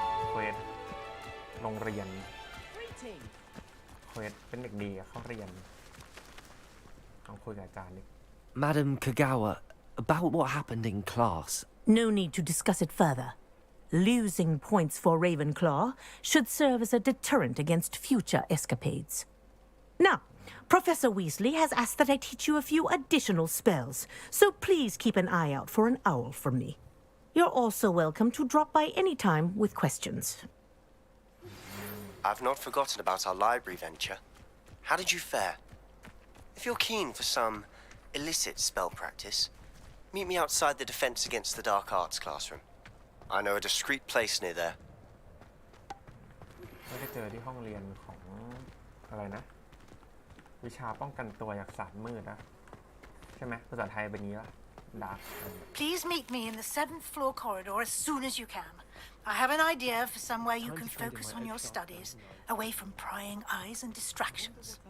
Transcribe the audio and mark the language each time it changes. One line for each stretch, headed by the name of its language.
Thai: เควสโรงเรียนเควสเป็นเด็กดีอะเข้าเรียนต้องคุยกับอาจารย์ดิ
English: Madam Kagawa, about what happened in class. No need to discuss it further. Losing points for Ravenclaw should serve as a deterrent against future escapades. Now, Professor Weasley has asked that I teach you a few additional spells, so please keep an eye out for an owl from me. You're also welcome to drop by any time with questions. I've not forgotten about our library venture. How did you fare? If you're keen for some illicit spell practice, meet me outside the Defense Against the Dark Arts classroom. I know a discreet place near there.
Thai: ไม่ได้เจอที่ห้องเรียนของอะไรนะ วิชาป้องกันตัวจากศาสตร์มืดนะใช่ไหมภาษาไทยเป็นงี้ป่ะดาร์ก
English: Please meet me in the 7th floor corridor as soon as you can. I have an idea for somewhere you can focus on your studies, away from prying eyes and distractions.